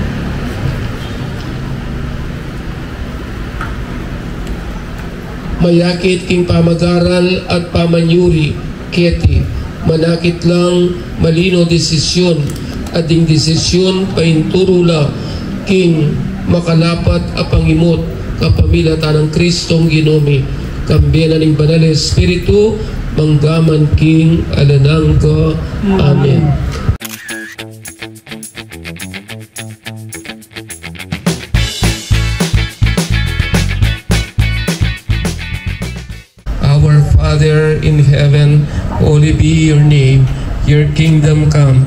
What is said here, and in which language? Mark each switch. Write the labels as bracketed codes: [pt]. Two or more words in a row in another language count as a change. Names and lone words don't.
[pam] Mayakit king pamagaral at pamanyuri, keti, manakit lang malino desisyon, at ding desisyon painturula king makalapat apangimot kapamilatan ng Kristong Ginome, kambiyanan ng Banal Espiritu, manggaman king alanang ka. Amen. [en] Father in heaven, holy be your name. Your kingdom come.